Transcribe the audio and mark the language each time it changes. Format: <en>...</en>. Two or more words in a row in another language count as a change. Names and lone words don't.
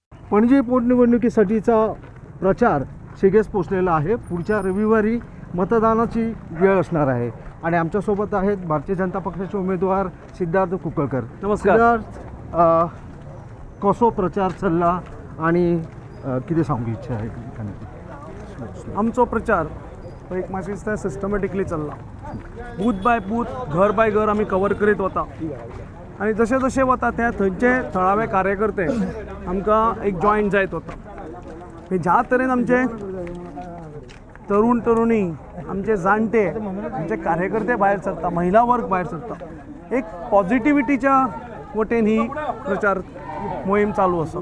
<mr>पणजी पोटनिवडणुकीसाठीचा प्रचार शिगेस पोचलेला आहे. पुढच्या रविवारी मतदानाची वेळ असणार आहे आणि आमच्यासोबत आहेत भारतीय जनता पक्षाचे उमेदवार सिद्धार्थ कुकळकर. नमस्कार. सिद्धार्थ,</mr> <kok>कसो प्रचार चल्ला</kok> <mr>आणि किती सांगू इच्छा आहे?</mr> <kok>आमचो प्रचार एक मातशें दिसता सिस्टमॅटिकली चल्ला.</kok> <en>booth by booth,</en> <kok>घर बाय घर आमी कवर करीत वता आनी जशें जशें वता त्या थंयचे थळावे कार्यकर्ते आमकां एक जॉयन जायत वता. ज्या तरेन आमचे तरुण तरुणी, आमचे जाणटे, आमचे कार्यकर्ते भायर सरता, महिला वर्ग भायर सरता, एक पॉझिटिव्हिटीच्या वटेन ही प्रचार मोहीम चालू आसा.</kok>